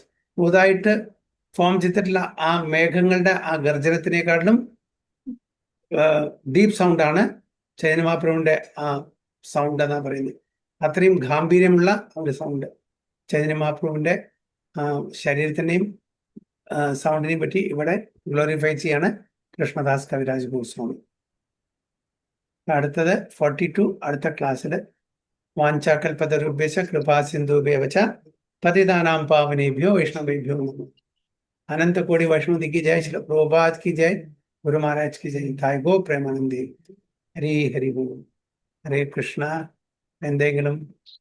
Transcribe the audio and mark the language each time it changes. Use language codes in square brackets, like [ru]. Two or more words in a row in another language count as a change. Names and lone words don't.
[ml] പുതുതായിട്ട് ഫോം ചെയ്തിട്ടുള്ള ആ മേഘങ്ങളുടെ ആ ഗർജനത്തിനേക്കാളും ഡീപ് സൗണ്ടാണ് ചൈതന്യ മഹാപ്രഭുവിന്റെ ആ സൗണ്ട് എന്നാണ് പറയുന്നത്. അത്രയും ഗാംഭീര്യമുള്ള ഒരു സൗണ്ട്. ചൈതന്യ മഹാപ്രഭുവിന്റെ ശരീരത്തിന്റെയും സൗണ്ടിനെയും പറ്റി ഇവിടെ ഗ്ലോറിഫൈ ചെയ്യാണ് കൃഷ്ണദാസ് കവിരാജ് ഗോസ്വാമി. അടുത്തത് 42. അടുത്ത ക്ലാസ്സിൽ [sa] വാഞ്ചാകൽപതരുഭ്യശ്ച കൃപാ സിന്ധുഭ്യവച പതിതാനാം പാവനേഭ്യോ വൈഷ്ണവേഭ്യോ നമഃ. [hi] अनंत कोटि वैष्णव की जय, श्री प्रभुपाद की जय, गुरु महाराज की जय. थाय गो प्रेमानंदी. हरि हरि बोल. हरे कृष्णा. [ml] എന്തെങ്കിലും